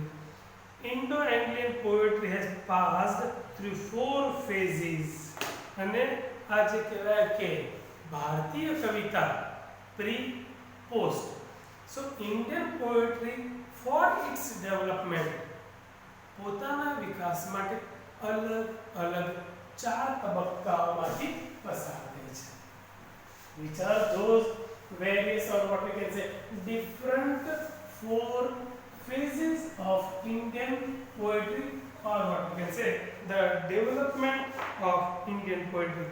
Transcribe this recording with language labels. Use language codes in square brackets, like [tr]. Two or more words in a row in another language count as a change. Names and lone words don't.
[en] Indo-Anglian poetry has passed through 4 phases. [gu] અને આ જે કહેવાય કે ભારતીય કવિતા pre, post. [en] So Indian poetry for its development [gu] પોતાના વિકાસ માટે અલગ અલગ 4 તબક્કાઓમાંથી પસાર થાય છે. [en] Which are those various or what we can say different 4 phases of Indian poetry or what we can say the development of Indian poetry.